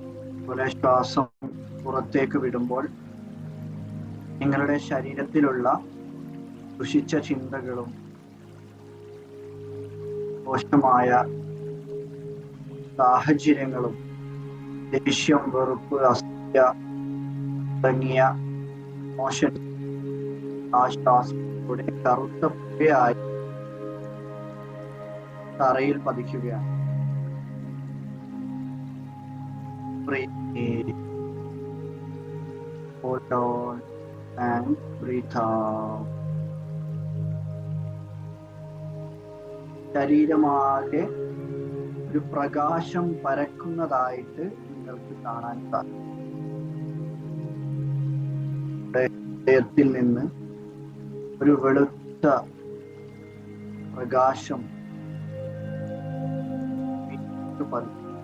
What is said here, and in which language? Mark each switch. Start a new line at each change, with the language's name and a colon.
Malayalam: അതുപോലെ ശ്വാസം പുറത്തേക്ക് വിടുമ്പോൾ നിങ്ങളുടെ ശരീരത്തിലുള്ള ദുഷിച്ച ചിന്തകളും മോശമായ സാഹചര്യങ്ങളും ദേഷ്യം, വെറുപ്പ്, അസൂയ തുടങ്ങിയ മോശം ആശ്വാസത്തിലൂടെ കറുത്ത പുകയായി തറയിൽ പതിക്കുകയാണ്.
English: Breathe in, hold on, and breathe out.
Malayalam: ശരീരമാകെ ഒരു പ്രകാശം പരക്കുന്നതായിട്ട് നിങ്ങൾക്ക് കാണാൻ സാധിക്കും. ഹൃദയത്തിൽ നിന്ന് ഒരു വെളുത്ത പ്രകാശം പതിക്കും.